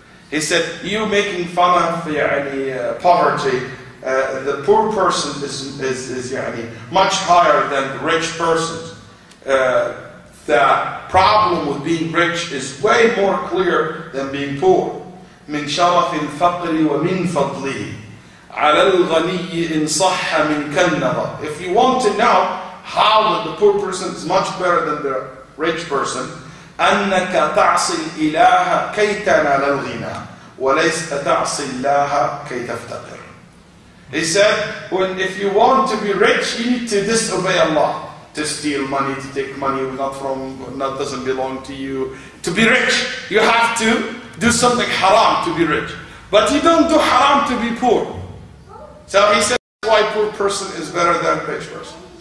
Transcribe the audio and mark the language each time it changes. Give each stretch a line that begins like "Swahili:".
English: He said, you making fun of poverty, the poor person is much higher than the rich person. The problem with being rich is way more clear than being poor.
Arabic: من شرف الفقر ومن فضله على الغني إن صح من كالنظر.
English: If you want to know how the poor person is much better than the rich person,
Arabic: أنك تعصي الإله كي تنال الغنى وليس تعصي الله كي تفتقر.
English: He said, if you want to be rich, you need to disobey Allah. To steal money, to take money not doesn't belong to you. To be rich, you have to do something haram to be rich. But you don't do haram to be poor. So he said, that's why poor person is better than rich person.